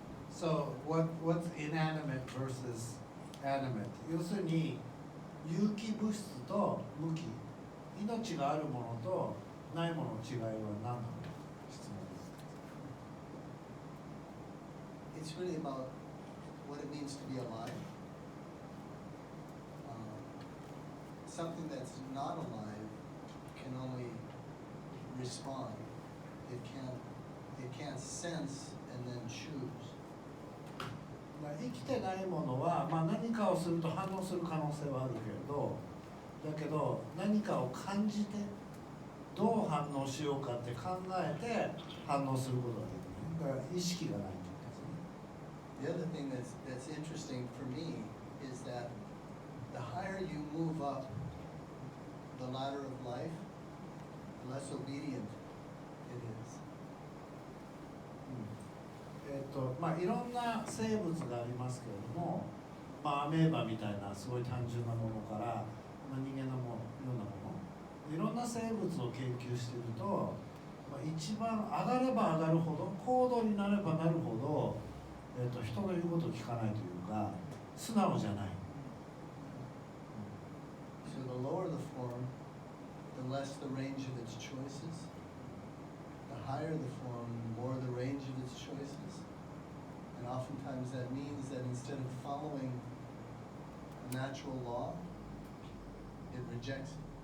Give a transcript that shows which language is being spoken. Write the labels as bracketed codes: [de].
[en] So what's inanimate versus animate? [ja] 要するに有機物質と無機、命があるものとないものの違いは何なの？質問 [en] It's [ja] です。 [en] really about what it means to be alive. Something that's not alive can only respond. It can't sense and then choose. [ja] 生きてないものは、何かをすると反応する可能性はあるけれど、だけど何かを感じてどう反応しようかって考えて反応することができる。だから意識がないんですね。 [en] The other thing that's interesting for me is that the higher you move up the ladder of life, the less obedient it is. [ja] いろんな生物がありますけれども、アメーバみたいなすごい単純なものから、人間のようなもの、いろんな生物を研究していると、一番上がれば上がるほど、高度になればなるほど、人の言うことを聞かないというか、素直じゃない。 [en] So the lower the form, the less the range of its choices. The higher the form, the more the range of its choices. And oftentimes that means that instead of following a natural law, it rejects it.